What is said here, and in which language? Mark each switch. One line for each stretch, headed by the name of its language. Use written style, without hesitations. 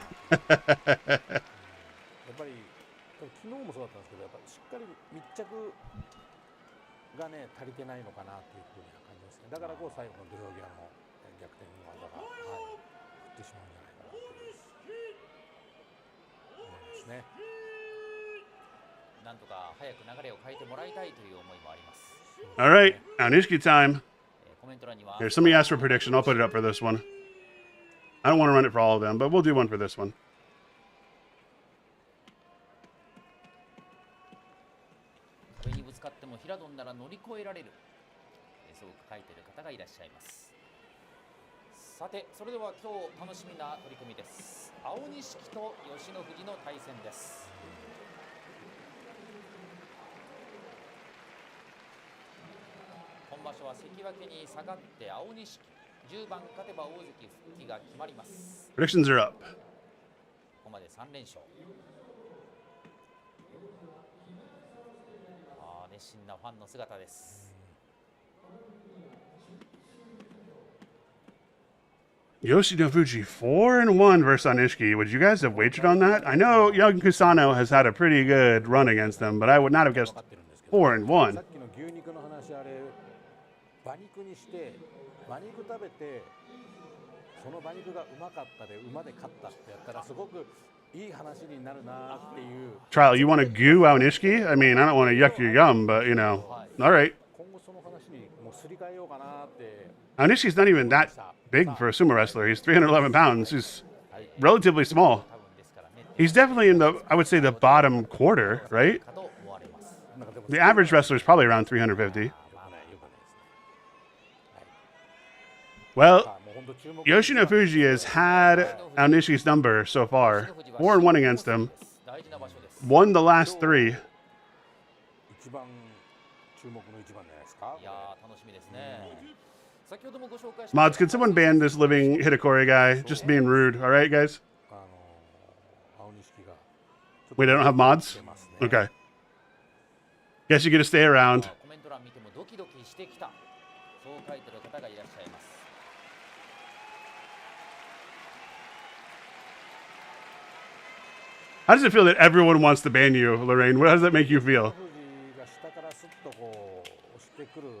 Japanese: やっぱり昨日もそうだったんですけど、やっぱりしっかり密着がね足りてないのかなっていうふうな感じですね。だからこう最後の土俵際の逆転の技が降ってしまうんじゃないかなというですね。なんとか早く流れを変えてもらいたいという思いもあります。
English: All right, Anishki time. Here, somebody asked for a prediction. I'll put it up for this one. I don't want to run it for all of them, but we'll do one for this one.
Japanese: 壁にぶつかっても平戸なら乗り越えられる。そう書いてる方がいらっしゃいます。さてそれでは今日楽しみな取組です。青錦と吉野富士の対戦です。今場所は関脇に下がって青錦、10番勝てば大関復帰が決まります。
English: Predictions are up.
Japanese: ここまで3連勝。熱心なファンの姿です。
English: Yoshino Fuji 4-1 versus Onishiki. Would you guys have wagered on that? I know Young Kusano has had a pretty good run against them, but I would not have guessed 4-1.
Japanese: さっきの牛肉の話、あれ馬肉にして馬肉食べてその馬肉がうまかったで馬で勝ったってやったらすごくいい話になるなっていう。
English: Trial, you want to goo Onishiki? I mean, I don't want to yuck your yum, but you know, all right.
Japanese: 今後その話にもうすり替えようかなって。
English: Onishiki's not even that big for a sumo wrestler. He's 311 pounds. He's relatively small. He's definitely in the, I would say, the bottom quarter, right? The average wrestler is probably around 350. Well, Yoshino Fuji has had Onishiki's number so far. 4-1 against him. Won the last 3.
Japanese: 一番注目の一番じゃないですか。いやー楽しみですね。先ほどもご紹介した
English: Mods, can someone ban this living Hitakori guy? Just being rude, all right, guys?
Japanese: 青錦が
English: Wait, I don't have mods? Okay. Guess you get to stay around.
Japanese: コメント欄見てもドキドキしてきた、そう書いてる方がいらっしゃいます。
English: How does it feel that everyone wants to ban you, Lorraine? How does that make you feel?
Japanese: 富士が下からスッとこう押してくる。